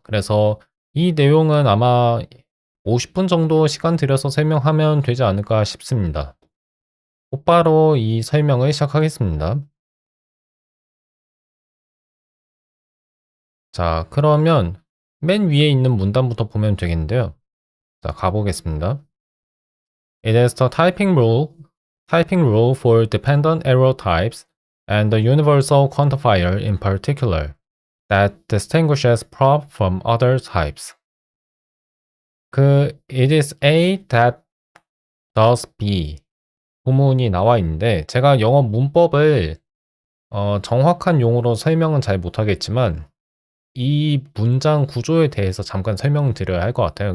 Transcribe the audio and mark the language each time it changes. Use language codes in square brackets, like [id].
[ko] 그래서 이 내용은 아마 50분 정도 시간 들여서 설명하면 되지 않을까 싶습니다. 곧바로 이 설명을 시작하겠습니다. 자, 그러면 맨 위에 있는 문단부터 보면 되겠는데요. 자, 가보겠습니다. [en] It is the typing rule for dependent arrow types and the universal quantifier in particular that distinguishes prop from other types. it is A that does B [ko] 구문이 나와 있는데 제가 영어 문법을 정확한 용어로 설명은 잘 못하겠지만 이 문장 구조에 대해서 잠깐 설명을 드려야 할 것 같아요.